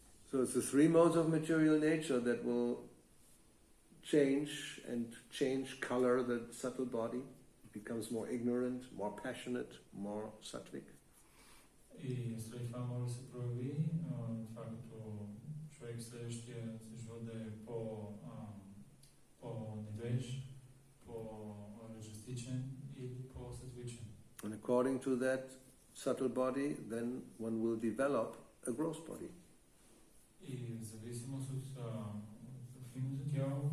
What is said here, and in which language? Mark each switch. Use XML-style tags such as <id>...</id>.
<en>So it's the three modes of material nature that will change color the subtle body. It becomes more ignorant, more passionate, more sattvic.</en> <bg>И след това може да се прояви това като човек следващия живот да е по-недвеж, по-раджастичен или по-сатвичен.</bg> <en>And according to that subtle body, then one will develop a gross body.</en> <bg>И в зависимост от финното тяло</bg>